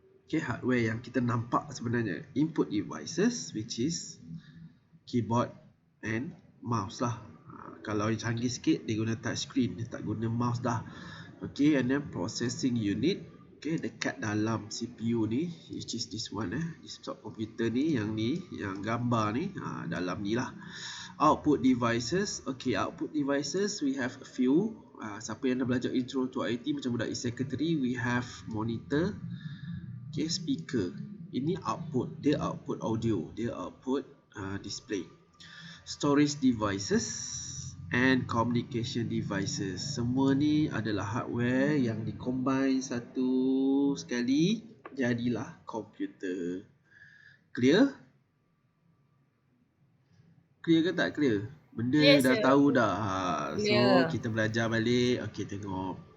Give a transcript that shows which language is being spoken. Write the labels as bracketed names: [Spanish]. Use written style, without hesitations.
[Malay] Okay, hardware yang kita nampak sebenarnya. [English] Input devices, which is keyboard and mouse lah. [Malay] Kalau yang canggih sikit, dia guna touch screen, dia tak guna mouse dah. [English] Okay, and then processing unit. [Malay] Okay, dekat dalam CPU ni, [English] which is this one, [Malay] desktop computer ni, yang gambar ni, dalam ni lah. [English] Output devices. Okay, output devices, we have a few. [Malay] Siapa yang dah belajar intro to IT macam budak secretary, [English] we have monitor, okay, speaker. [Malay] Ini output, dia output audio, dia output display. [English] Storage devices and communication devices. [Malay] Semua ni adalah hardware yang dikombine satu sekali, jadilah komputer. [English] Clear? [Malay] Clear ke tak clear? Benda yes, dah tahu dah. So kita belajar balik. Okay, tengok.